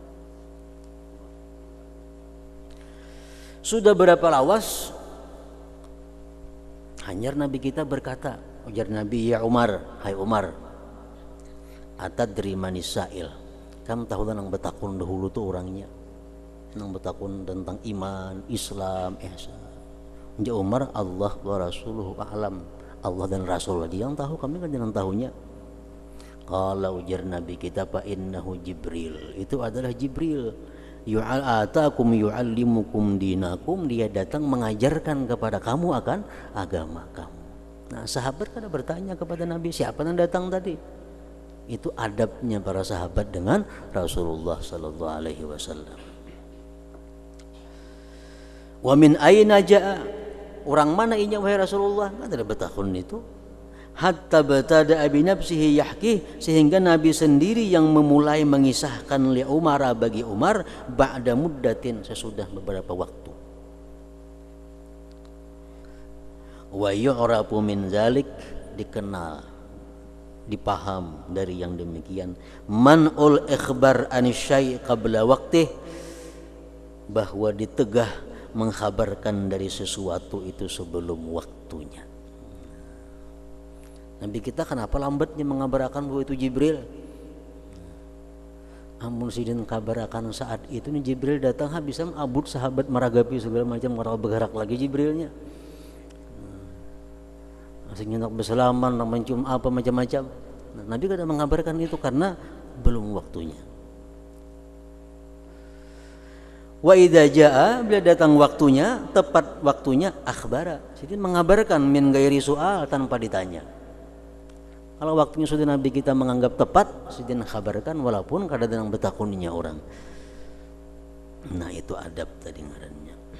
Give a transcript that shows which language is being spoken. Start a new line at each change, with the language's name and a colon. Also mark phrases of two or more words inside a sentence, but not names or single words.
Banjar: Sudah berapa lawas hanyar Nabi kita berkata, ujar Nabi,
Arabic: يا عمر,
Banjar: hai Umar,
Arabic: أتدري من السائل,
Banjar: kamu tahu tentang betakun dahulu tuh orangnya, tentang betakun tentang iman, Islam, ihsan.
Arabic: يا عمر, الله ورسوله أعلم,
Banjar: Allah dan Rasulullah dia yang tahu, kami kan jangan tahunya. Kalau ujar Nabi kita,
Arabic: فإنه جبريل,
Banjar: itu adalah Jibril.
Arabic: أتاكم يعلمكم دينكم,
Banjar: dia datang mengajarkan kepada kamu akan agama kamu. Nah sahabat kada bertanya kepada Nabi, siapa yang datang tadi? Itu adabnya para sahabat dengan Rasulullah
Arabic: صلى الله عليه وسلم. ومن أين جاء,
Banjar: orang mana inya wahai Rasulullah? Kan ada betakun itu.
Arabic: حتى ابتدأ بنفسه يحكي,
Banjar: sehingga Nabi sendiri yang memulai mengisahkan
Arabic: لعمر
Banjar: bagi Umar
Arabic: بعد مدة,
Banjar: sesudah beberapa waktu.
Arabic: ويعرف من ذلك,
Banjar: dikenal, dipaham dari yang demikian,
Arabic: منع الإخبار عن الشيء قبل وقته,
Banjar: bahwa ditegah mengkhabarkan dari sesuatu itu sebelum waktunya. Nabi kita kenapa lambatnya mengabarkan bahwa itu Jibril? Amun sidin kabarakan saat itu nih Jibril datang, bisa abut sahabat meragapi segala macam, orang bergerak lagi Jibrilnya. Asing nak bersalaman, nak mencium apa macam-macam. Nah, Nabi kada mengabarkan itu karena belum waktunya.
Arabic: وإذا جاء,
Banjar: bila datang waktunya, tepat waktunya, akhbara, sidin mengabarkan
Arabic: من غير سؤال,
Banjar: tanpa ditanya. Kalau waktunya sudah Nabi kita menganggap tepat, sidin khabarkan walaupun kadang-kadang betakuninya orang. Nah itu adab tadi ngarannya.